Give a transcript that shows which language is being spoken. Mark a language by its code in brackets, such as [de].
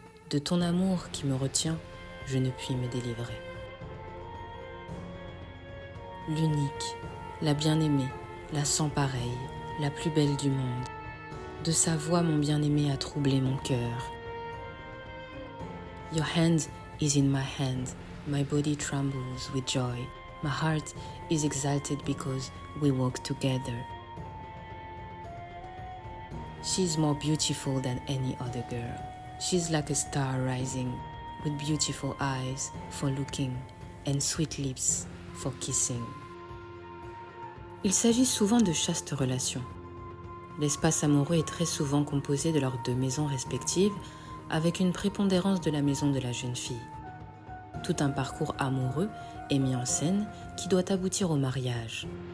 [fr] De ton amour qui me retient, je ne puis me délivrer. L'unique, la bien-aimée, la sans pareille, la plus belle du monde. De sa voix mon bien-aimé a troublé mon cœur. [en] Your hand is in my hand, my body trembles with joy. My heart is exalted because we walk together. She's more beautiful than any other girl. She's like a star rising, with beautiful eyes for looking and sweet lips for kissing. [fr] Il s'agit souvent de chastes relations. L'espace amoureux est très souvent composé de leurs 2 maisons respectives, avec une prépondérance de la maison de la jeune fille. Tout un parcours amoureux est mis en scène qui doit aboutir au mariage.